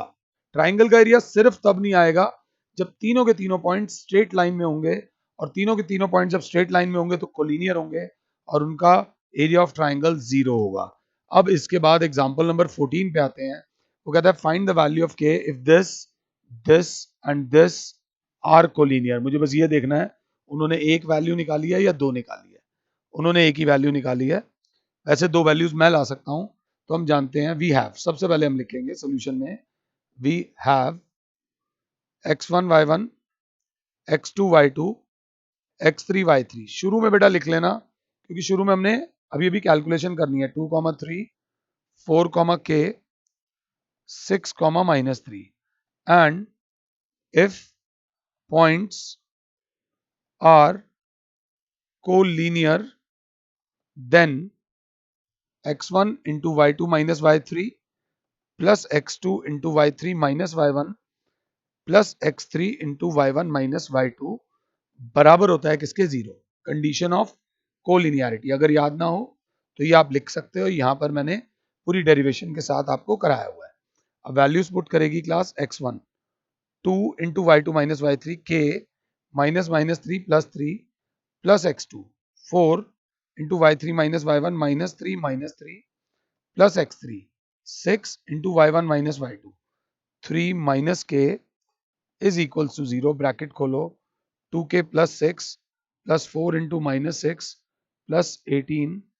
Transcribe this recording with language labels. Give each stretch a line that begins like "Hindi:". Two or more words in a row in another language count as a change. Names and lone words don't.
Hindi: ट्राइंगल का एरिया सिर्फ तब नहीं आएगा जब तीनों के तीनों पॉइंट
English: straight line
Hindi: में होंगे, और तीनों के तीनों पॉइंट जब
English: straight line
Hindi: में होंगे तो कोलिनियर होंगे और उनका
English: area of triangle
Hindi: 0 होगा। अब इसके बाद
English: example number 14
Hindi: पे आते हैं, वो कहता है
English: find the value of k if this this and this are collinear.
Hindi: मुझे बस ये देखना है उन्होंने एक वैल्यू निकाली है या दो निकाली है, उन्होंने एक ही वैल्यू निकाली है, वैसे दो वैल्यूज मैं ला सकता हूं, तो हम जानते हैं
English: we have,
Hindi: सबसे पहले हम लिखेंगे सोल्यूशन में
English: we have x1 y1 x2 y2 x3 y3.
Hindi: शुरू में बेटा लिख लेना क्योंकि शुरू में हमने अभी अभी कैलकुलेशन करनी है, 2, 3, 4, k,
English: 6, -3 and if points are collinear then x1 into y2 minus y3 plus x2 into y3 minus y1 plus x3 into y1 minus y2
Hindi: बराबर होता है किसके,
English: 0। condition of collinearity
Hindi: अगर याद ना हो तो ये आप लिख सकते हो, यहां पर मैंने पूरी डेरिवेशन के साथ आपको कराया हुआ है। अब वैल्यूज पुट करेगी क्लास,
English: x1 2 into y2 minus y3 k -3 plus x2 4 into y3 minus y1 -3 plus x3 6 into y1 minus y2 3 minus k is equals to 0, bracket खोलो, 2k plus 6 plus 4 into -6 plus 18